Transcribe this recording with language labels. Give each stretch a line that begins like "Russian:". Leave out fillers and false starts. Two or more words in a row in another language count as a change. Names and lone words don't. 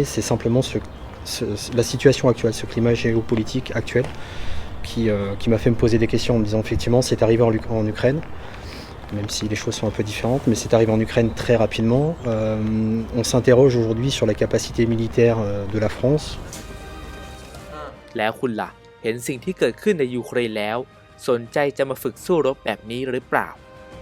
French: C'est simplement la situation actuelle, ce climat géopolitique actuel qui m'a fait me poser des questions en me disant effectivement c'est arrivé en Ukraine, même si les choses sont un peu différentes, mais c'est arrivé en Ukraine très rapidement. On s'interroge aujourd'hui sur la capacité militaire de la France.
Thai: แล้วคุณล่ะเห็นสิ่งที่เกิดขึ้นในยูเครนแล้วสนใจจะมาฝึกสู้รบแบบนี้หรือเปล่า